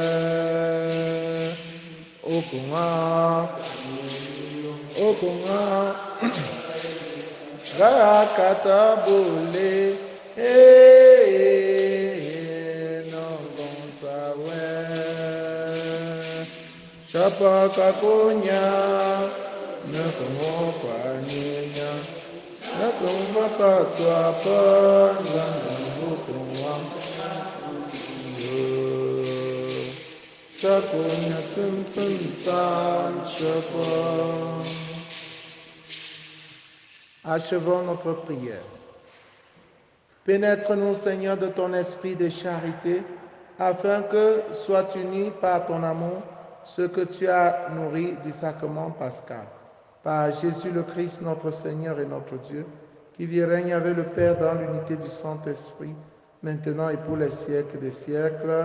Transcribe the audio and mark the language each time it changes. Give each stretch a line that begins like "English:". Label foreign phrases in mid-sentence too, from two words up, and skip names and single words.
French: Okunga, okunga, akatabule, no bonsawe. Shapa kakunya, na como kwaninya, na como patuapa, na como Shakunya tum tum tam shapa. Achevons notre prière. Pénètre-nous, Seigneur, de ton esprit de charité, afin que soit uni par ton amour ce que tu as nourri du sacrement pascal. Par Jésus le Christ, notre Seigneur et notre Dieu, qui vit et règne avec le Père dans l'unité du Saint-Esprit, maintenant et pour les siècles des siècles.